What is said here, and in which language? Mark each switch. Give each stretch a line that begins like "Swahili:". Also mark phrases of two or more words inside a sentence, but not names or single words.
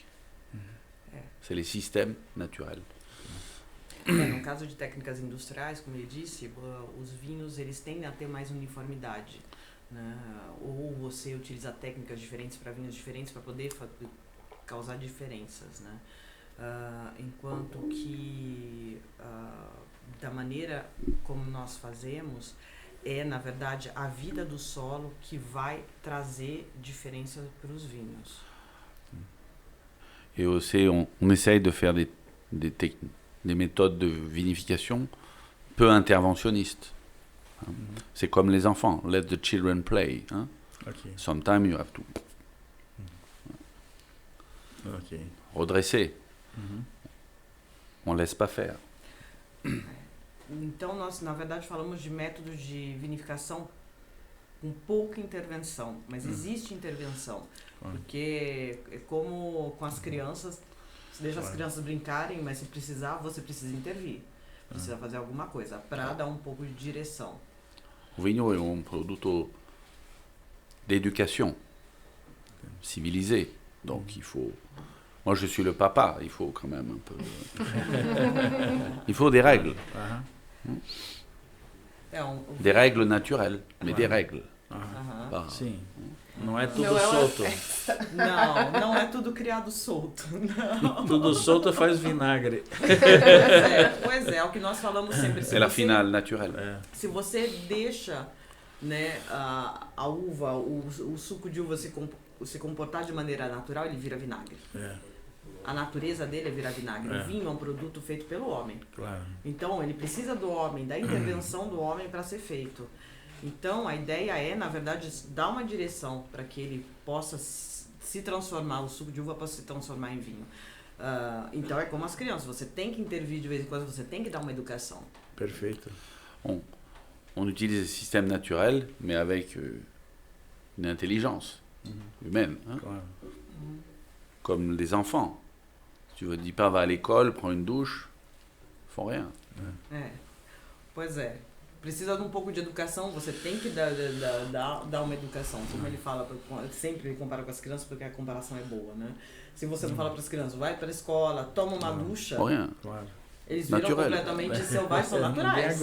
French: C'est les systèmes naturels.
Portuguese: No caso de técnicas industriais, como ele disse, os vinhos eles tendem a ter mais uniformidade, né? Ou você utiliza técnicas diferentes para vinhos diferentes para poder causar diferenças, né? Enquanto que da maneira como nós fazemos é, na verdade, a vida do solo que vai trazer diferença para os vinhos.
French: Et aussi, on essaye de faire des méthodes de vinification peu interventionnistes. Hein. C'est comme les enfants,
English: let the children play. Hein. Okay. Sometimes you have to redresser.
French: On laisse pas faire.
Portuguese: Então, nós, na verdade, falamos de métodos de vinificação com pouca intervenção, mas existe intervenção, porque é como com as crianças, você deixa as crianças brincarem, mas se precisar, você precisa intervir, precisa fazer alguma coisa para dar um pouco de direção. O vinho
French: est un produit d'éducation, civilisé, donc il faut... Moi, je suis le papa, il faut quand même un peu... Il faut des règles. Des règles naturelles, mais des règles.
Portuguese: Sim. Não é tudo solto. Não é tudo criado solto. Não. Tudo solto faz vinagre. Pois é o que nós falamos sempre.
French: É a finale naturelle.
Portuguese: Se você deixa, né, a uva, o suco de uva se comportar de maneira natural, ele vira vinagre. A natureza dele é virar vinagre. O vinho é um produto feito pelo homem. Claro. Então, ele precisa do homem, da intervenção do homem para ser feito. Então, a ideia é, na verdade, dar uma direção para que ele possa se transformar, o suco de uva possa se transformar em vinho. Então, é como as crianças, você tem que intervir de vez em quando, você tem que dar uma educação. Perfeito.
French: On utilise le système naturel, mais avec une intelligence humaine. Hein?
Portuguese: Claro.
French: Comme les enfants. Tu ne dis pas va à l'école, prends une douche, ils font rien.
Portuguese: Pois é. Precisa de um pouco de educação, você tem que dar uma educação. Como ele fala, sempre compara com as crianças porque a comparação é boa, né? Se você não fala para as crianças, vai para a escola, toma uma ducha, Claro. eles viram completamente selvagens, são naturais.